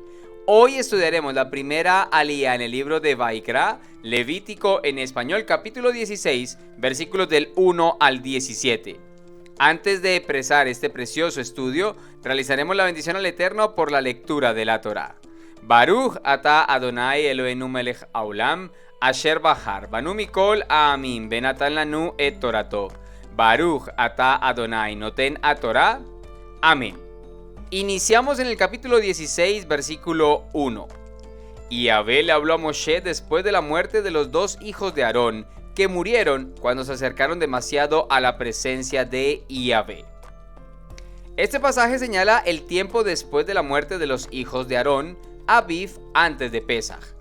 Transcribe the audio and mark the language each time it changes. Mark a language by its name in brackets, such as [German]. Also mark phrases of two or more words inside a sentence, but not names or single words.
[Spanish] Hoy estudiaremos la primera aliyá en el libro de Vaikra, Levítico en español, capítulo 16, versículos del 1 al 17. Antes de empezar este precioso estudio, realizaremos la bendición al Eterno por la lectura de la Torá. [Hebrew] ברוך אתה אדוני אלוהינו מלך העולם אשר בחר בנו מכל העמים ונתן לנו את תורתו. ברוך אתה אדוני נותן התורה. [Spanish] Amén. Iniciamos en el capítulo 16, versículo 1. Y Yahvé le habló a Moshe después de la muerte de los dos hijos de Aarón, que murieron cuando se acercaron demasiado a la presencia de Yahvé. Este pasaje señala el tiempo después de la muerte de los hijos de Aarón, Aviv, antes de Pesaj.